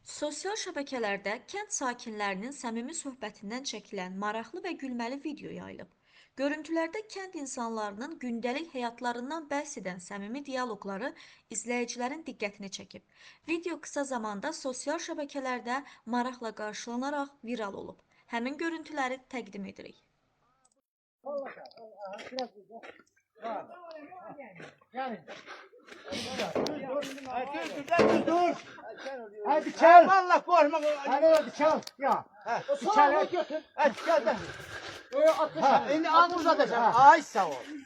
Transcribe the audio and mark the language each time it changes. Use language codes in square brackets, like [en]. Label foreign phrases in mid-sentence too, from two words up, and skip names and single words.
[az] Sosial şəbəkələrdə kənd sakinlərinin səmimi söhbətindən çəkilən maraqlı və gülməli video yayılıb. Görüntülərdə kənd insanlarının gündəlik həyatlarından bəhs edən səmimi dialoqları izləyicilərin diqqətini çəkib. Video qısa zamanda sosial şəbəkələrdə maraqla qarşılanaraq viral olub. Həmin görüntüləri təqdim edirik. Dur. [tr] Hadi çal. Allah korkma. Hadi çal. Ya. Çal götür. Hadi gel de. Şimdi az uzatacağım. Ay sağ ol.